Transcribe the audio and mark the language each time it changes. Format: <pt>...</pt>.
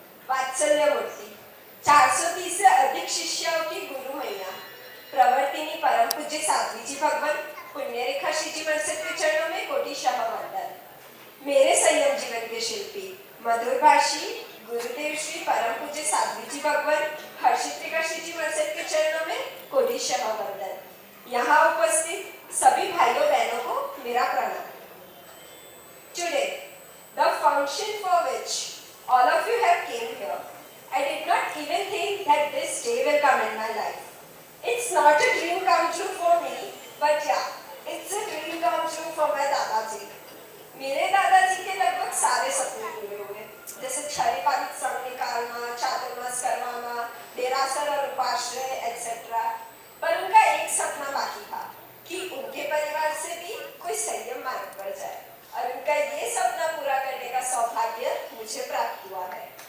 <hi>वात्सल्य मूर्ति, 430 से अधिक शिष्यों की गुरु मैया प्रवर्तिनी परम पूज्य साध्वी जी भगवान पुण्यरेखा श्रीजी महाराज के चरणों में कोटिशः वंदन। मेरे संयम जीवन के शिल्पी मधुर भाषी गुरुदेव श्री परम पूज्य साध्वी जी भगवान हर्षित्रिका श्रीजी महाराज के चरणों में कोटिशः वंदन। यहाँ उपस्थित सभी भाइयों बहनों को मेरा प्रणाम।</hi> <en>Today, the function for which all of you have came here, I did not even think that this day will come in my life. It's not a dream come true for me, but yeah, it's a dream come true for my दादाजी।</en> <hi>मेरे दादाजी के लगभग सारे सपने पूरे हुए, जैसे क्षय पालित संघ निकालना, चातुर्मास करवाना, देरासर और उपाश्रय एक्सेट्रा। पर उनका एक सपना बाकी था कि उनके परिवार से भी कोई संयम मार्ग पर जाए, और उनका ये सपना पूरा करने का सौभाग्य मुझे प्राप्त हुआ है।</hi>